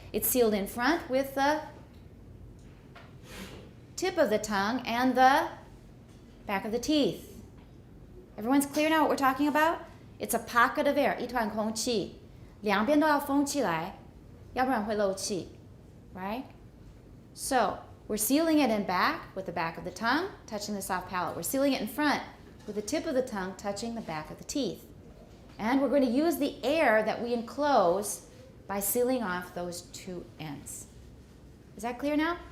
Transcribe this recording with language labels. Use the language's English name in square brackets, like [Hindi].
[English] It's sealed in front with the tip of the tongue and the back of the teeth. Everyone's clear now what we're talking about? It's a pocket of air, [Chinese] 一团空气，两边都要封起来，要不然会漏气, [English] right? So, we're sealing it in back with the back of the tongue, touching the soft palate. We're sealing it in front with the tip of the tongue touching the back of the teeth. And we're going to use the air that we enclose by sealing off those two ends. Is that clear now?